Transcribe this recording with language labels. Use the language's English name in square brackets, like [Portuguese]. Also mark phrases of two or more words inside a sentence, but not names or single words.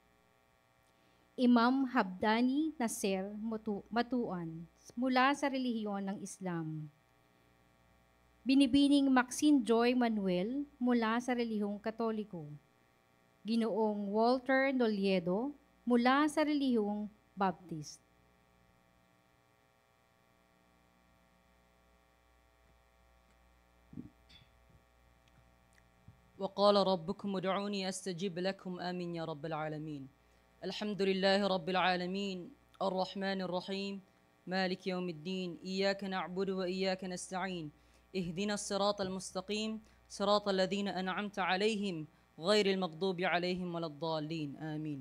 [Filipino] Imam Habdani Nasser Matuan mula sa relihiyon ng Islam. Binibining Maxine Joy Manuel mula sa relihiyong Katoliko. Ginoong Walter Noliedo mula sa relihiyong Baptist. [Arabic] وقال ربكم ادعوني أستجب لكم آمين يا رب العالمين. الحمد لله رب العالمين الرحمن الرحيم مالك يوم الدين إياك نعبد وإياك نستعين اهدنا الصراط المستقيم صراط الذين أنعمت عليهم غير المغضوب عليهم ولا الضالين آمين.